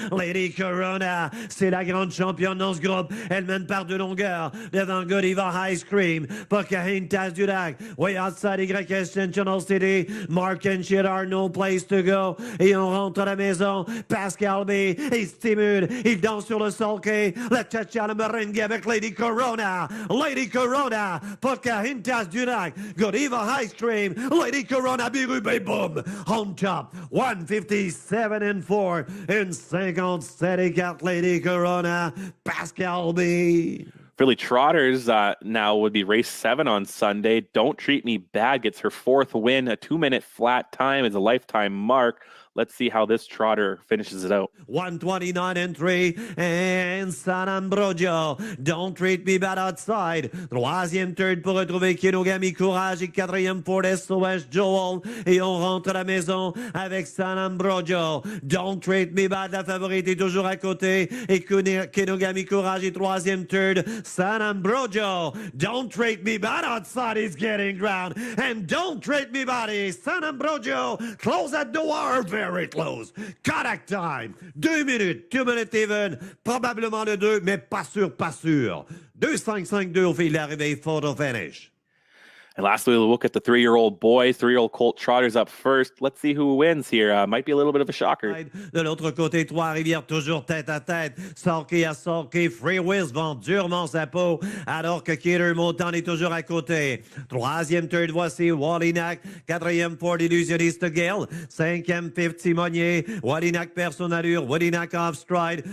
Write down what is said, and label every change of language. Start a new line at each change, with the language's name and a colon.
French: Lady Corona, c'est la grande championne dans ce groupe. Elle mène par 2 longueurs devant Godiva Ice Cream.
English: Pocahontas du Lac, way outside YS Sentinel City. Mark and Shit are no place to go.
French: Et on rentre à la maison. Pascal B, il stimule. Il danse sur le sulky. La cha-cha, le meringue avec Lady Corona. Lady Corona. Pocahontas du Lac. Godiva Ice Cream.
English: Lady Corona, Berube, boom. On top. 157 and 4.
French: Une 57 et 4. Lady Corona. Pascal B.
English: Philly Trotters now would be race 7 on Sunday. Don't Treat Me Bad gets her 4th win. A 2-minute flat time is a lifetime mark. Let's see how this trotter finishes it out. 129 and 3, and San Ambrogio. Don't Treat Me Bad outside.
French: 3e Third pour retrouver Kinogami Courage et 4e pour SOS Joel. Et on rentre à la maison avec San Ambrogio. Don't Treat Me Bad, la favorite est toujours à côté. Et Kinogami Courage et 3e Third. San Ambrogio.
English: Don't Treat Me Bad outside is getting ground. And Don't Treat Me Bad is San Ambrogio. Close that door. Very close. Contact time. 2 minutes. 2 minutes even.
French: Probablement le 2, mais pas sûr, pas sûr. 2-5-5-2 au fil d'arrivée.
English: Photo finish. And lastly, we'll look at the 3-year-old boys, 3-year-old Colt Trotters up first. Let's see who wins here. Might be a little bit of a shocker.
French: De l'autre côté, Trois-Rivières, toujours tête à tête. Sorky à Sorky. Free Wiz vend durement sa peau, alors que Killer Motown est toujours à côté. 3e Third, voici Wallinac. 4e Ford Illusionniste Gale. 5e Fifth Simonier. Wallinac perd son allure. Wallinac
English: off stride.